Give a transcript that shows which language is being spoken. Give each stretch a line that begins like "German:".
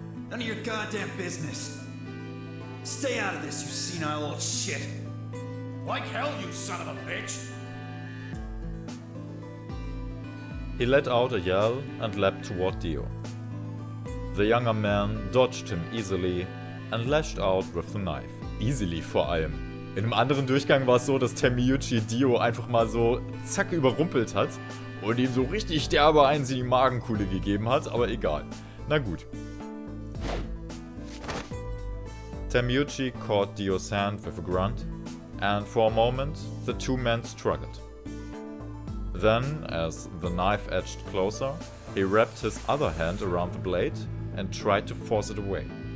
English: None of your goddamn business. Stay out of this, you senile old shit. Like hell, you son of a bitch! He let out a yell and leapt toward Dio. The younger man dodged him easily and lashed out with the knife. Easily
German: vor allem. In einem anderen Durchgang war es so, dass Termiyuki Dio einfach mal so zack überrumpelt hat und ihm so richtig derbe eins in die Magenkuhle gegeben hat, aber egal. Na gut.
English: Termiyuki caught Dio's hand with a grunt, and for a moment the two men struggled. Then, as the knife edged closer, he wrapped his other hand around the blade and tried to force it away.